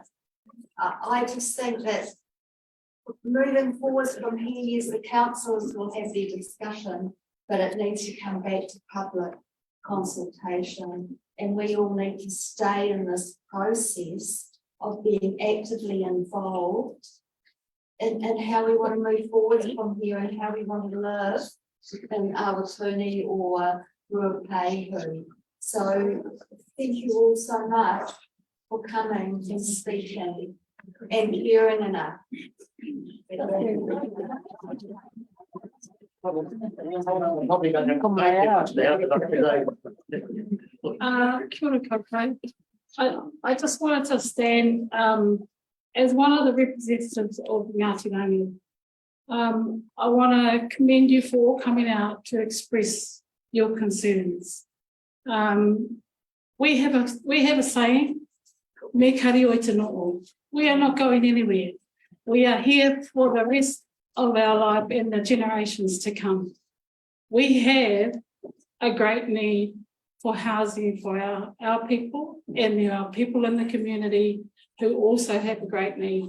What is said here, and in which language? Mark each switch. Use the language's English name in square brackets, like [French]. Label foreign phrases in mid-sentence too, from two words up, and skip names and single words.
[English] I just think that moving forward from here, yes, the councillors will have their discussion, but it needs to come back to public consultation, and we all need to stay in this process of being actively involved in how we want to move forward from here and how we want to live in Awatuni or Ruapehu. So thank you all so much for coming and speaking and hearing enough. Probably going to much now, [Māori] Kia ora koutou. [English] I just wanted to stand as one of the representatives of Ngāti Rangi. I want to commend you for coming out to express your concerns. We have a saying, [Māori] me kari o te no'o. [English] We are not going anywhere. We are here for the rest of our life and the generations to come. We have a great need for housing for our people, and there are people in the community who also have a great need.